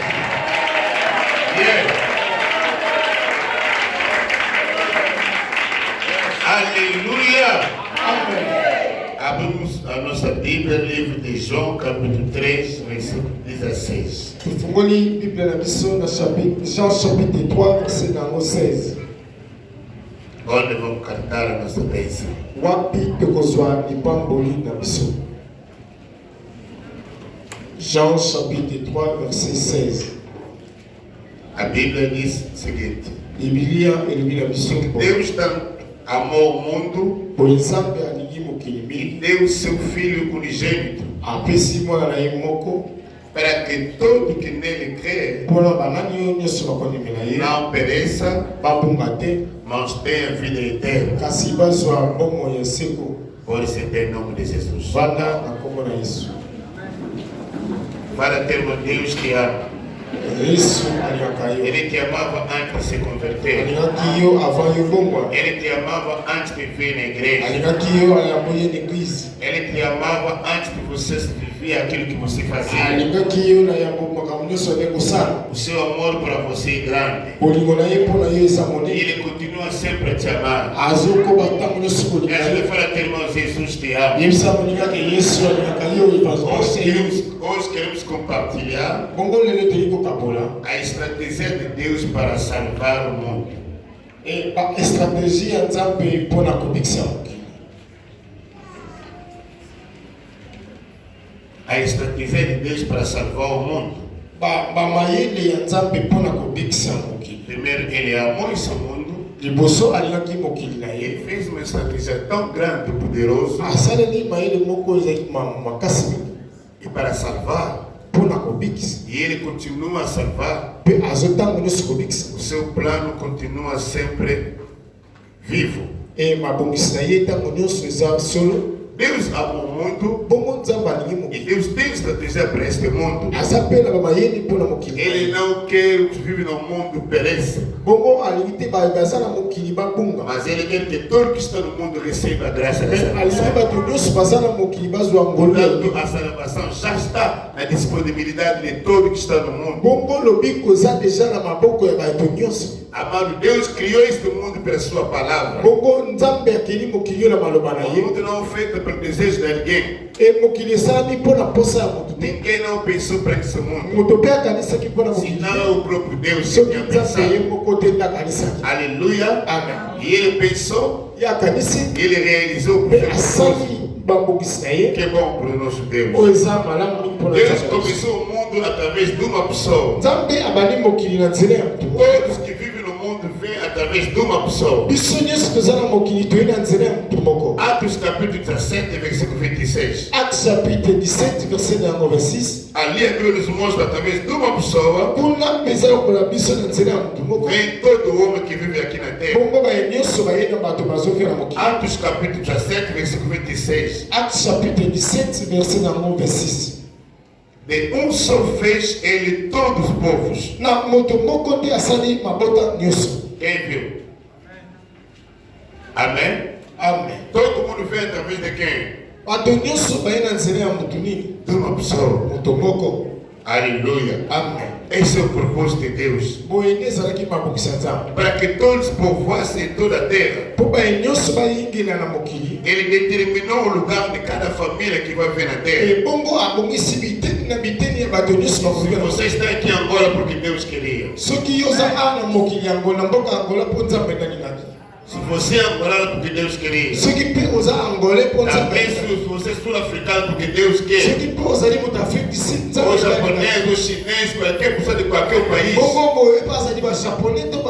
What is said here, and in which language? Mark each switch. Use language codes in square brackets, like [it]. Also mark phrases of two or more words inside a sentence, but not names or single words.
[pt] Yeah. Aleluia. Amém. Abrimos a nossa Bíblia, livro de João, capítulo 3, versículo 16. [ln] Tufungoli Bíblia na missão na Jean [fr] chapitre 3 verset [ln] nango 16. [pt] Onde vamos cantar a nossa bênção. [ln] Wapi tokozwa lipamboli na missão. [fr] Jean chapitre 3 verset 16. [pt] A Bíblia diz o seguinte: [ln] Biblia elimina missão. [pt] Deus amou o mundo [ln] Por nzambe alingi mokili [pt] e [ln] mingi [pt] deu seu Filho unigênito, [ln] apesi mwana na ye moko [pt] para que todo que nele crê [ln] mpona banani oyo nyonso bakondimela ye [pt] não pereça, [ln] babunga te [pt] mas tenha vida eterna. [ln] kasi bazwa bomoi ya seko [pt] Por isso, em nome de Jesus. [ln] banda na kombo na yesu. [pt] Para ter um Deus que ama. [ln] Yesu alingaka yo, [pt] Ele te amava antes de se converter. [ln] alingaki yo avant yo bombwa, [pt] Ele te amava antes de vir na igreja. [ln] alingaki yo ayambo ye na eglize, [pt] Ele te amava antes de você viver aquilo que você fazia. [ln] alingaki yo na yambo makambo nyonso ane kosala. [pt] O seu amor para você é grande. [ln] Bolingo na ye mpona yo eza [pt] E [ln] monene, [pt] ele continua sempre a te amar. [ln] azokoba ntango nyonso [pt] E [ln] kolinga a ye. [pt] gente fala, teu irmão, Jesus te ama. [ln] Yebisa molingaki yesu alingaka yo [pt] Hoje queremos compartilhar [ln] bongo lelo toyi kokabola [pt] a estratégia de Deus para salvar o mundo. [ln] baestratégie ya nzambe mpona kobikisa mokili. [pt] A estratégia de Deus para salvar o mundo. [ln] bamayele ya nzambe mpona kobikisa mokili. [pt] Primeiro, ele amou esse mundo. [ln] Liboso alingaki mokili na ye, [pt] Ele fez uma estratégia tão grande e poderosa. [ln] asaleli mayele moko ezalaki makasi mingi [pt] E para salvar, [ln] mpona kobikisa, [pt] e ele continua a salvar, [ln] mpe azotango nyonso kobikisa. [pt] o seu plano continua sempre vivo. [ln] Mabongisi na ye ntango nyonso eza solo. [pt] Deus ama o mundo [ln] Bongo nzambe alingi [pt] e [ln] mokili, [pt] Deus tem estratégia para este mundo. [ln] aza mpe na bamayeli mpona mokili. [pt] Ele não quer que vive no mundo pereça, [ln] Bongo alingi te baza na mokili babunga, [pt] mas ele quer que todo que está no mundo receba a graça da [ln] alingi [pt] salvação. [ln] bato nyonso baza na mokili bazwa ngolu ya [pt] Portanto, [ln] Biblia. [pt] a salvação já está na disponibilidade de todo que está no mundo. [ln] Bongo lobi koza deja na maboko ya bato nyonso. [pt] Amado, Deus criou este mundo pela sua palavra. [ln] Bongo nzambe akeli mokili yo na maloba na [pt] O [ln] ye, [pt] mundo não foi feito pelo desejo de ninguém. [ln] mokili esalami mpona posa ya moto te. [pt] Ninguém não pensou para esse mundo, [ln] Moto mpe akanisaki mpona mokili te, [pt] senão o próprio Deus que [ln] soki [pt] tinha [ln] nzambe ye [pt] pensado. [ln] moko te nde akanisaki. [pt] Aleluia. [ln] Amen. [pt] E ele pensou, [ln] Ye akanisi [pt] ele realizou [ln] mpe [pt] perfeitamente. [ln] asali bambokisi na ye [pt] Que é bom para o nosso Deus. [ln] oyo eza malamu mingi mpona [pt] Deus [ln] nzambe. [pt] começou o mundo através de uma pessoa. [ln] Nzambe abandi mokili na nzela ya moto moko. [pt] Todos que vivem no mundo vêm através de uma pessoa. [ln] Biso nyonso toza na mokili toyi na nzela ya moto moko. [pt] Atos capítulo 17, versículo 26. [fr] Acte chapitre 17 verset yango 26. [pt] Ali a Bíblia nos mostra através de uma pessoa [ln] Kuna mpe eza lokola biso na nzela ya moto moko. [pt] vem todo homem que vive aqui na terra. [ln] Bongo baye nyonso baye na bato bazovela mokili. [pt] Atos capítulo 17, versículo 26. [fr] Acte chapitre 17 verset yango 26. [pt] De um só fez ele todos os povos. [ln] Na moto moko nde asali mabota nyonso. [pt] Quem viu? Amém? [ln] Amen. [pt] Todo mundo vem através de quem? [ln] Bato nyonso baye na nzela ya moto nini? [pt] De uma pessoa. [ln] Moto moko. [pt] Aleluia. [ln] Amen. [pt] Esse é o propósito de Deus. [ln] Boye nde ezalaki mabokisa nzambe. [pt] Para que todos povoassem toda a terra. [ln] Mpo baye nyonso bayingela na mokili. [pt] Ele determinou o lugar de cada família que vai ver na terra. [ln] Bongo abongisi biteni na biteni ya bato nyonso bakovela. [pt] Você está aqui em Angola porque Deus queria. [ln] Soki yo oza awa na mokili ya Angola, mboka ya Angola mpo nzambe nalingaki. [pt] Se você é angolano porque Deus queria. [ln] Soki mpe oza angolais mpo nzambe [pt] Também [ln] nalingaki. [pt] se você é sul-africano porque Deus quer. [ln] Soki mpe ozali moto Afrique du Sud, nzambe [pt] Ou [ln] nalingaki. [pt] japonês, ou chinês, qualquer pessoa de qualquer país. [ln] Bongo boye mpe azali bajaponais to